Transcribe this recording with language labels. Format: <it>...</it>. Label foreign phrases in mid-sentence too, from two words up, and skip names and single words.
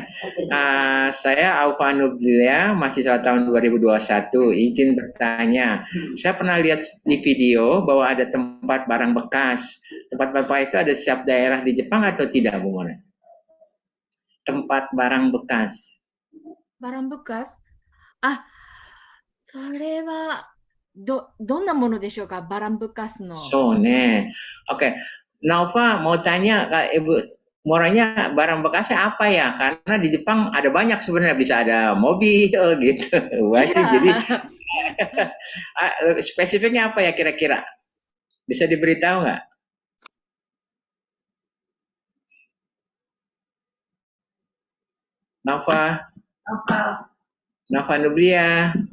<id>Saya Aufa Nubilia, mahasiswa tahun 2021. Izin bertanya, saya pernah lihat di video bahwa ada tempat barang bekas. Tempat bapak itu ada di setiap daerah di Jepang atau tidak, Bu Murad? Tempat barang bekas. Barang bekas?</id> <ja>それはどんなものでしょうか、</ja> <id>barang bekas</id> <ja>の。そうね。</ja> <id>Oke, Nova mau tanya Kak Ibu, Moranya barang bekasnya apa ya? Karena di Jepang ada banyak sebenarnya, bisa ada mobil gitu, baju. Jadi spesifiknya apa ya kira-kira? Bisa diberitahu nggak? Nova Nublia.</id>